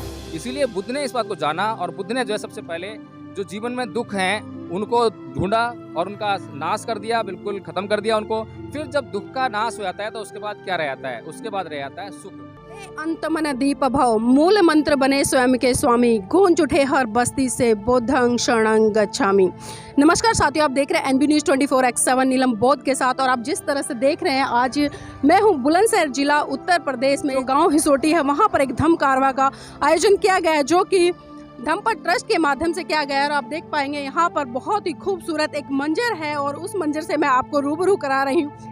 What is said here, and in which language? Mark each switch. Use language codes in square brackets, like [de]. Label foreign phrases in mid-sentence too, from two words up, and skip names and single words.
[hi] इसीलिए बुद्ध ने इस बात को जाना, और बुद्ध ने जो है सबसे पहले जो जीवन में दुख हैं उनको ढूंढा और उनका नाश कर दिया, बिल्कुल खत्म कर दिया उनको। फिर जब दुख का नाश हो जाता है तो उसके बाद क्या रह जाता है? उसके बाद रह जाता है सुख। अंत मन दीप भव, मूल मंत्र बने स्वयं के स्वामी, गूंज उठे हर बस्ती से [pi] बुद्धं शरणं गच्छामि। [hi] नमस्कार साथियों, आप देख रहे हैं एनबी न्यूज़ 24/7 नीलम बौद्ध के साथ। और आप जिस तरह से देख रहे हैं, आज मैं हूं बुलंदशहर जिला उत्तर प्रदेश में, गांव हिसोटी है, वहां पर एक धम्म कारवा का आयोजन किया गया है जो कि धम्मपद ट्रस्ट के माध्यम से किया गया है। और आप देख पाएंगे यहाँ पर बहुत ही खूबसूरत एक मंजर है, और उस मंजर से मैं आपको रूबरू करा रही हूँ।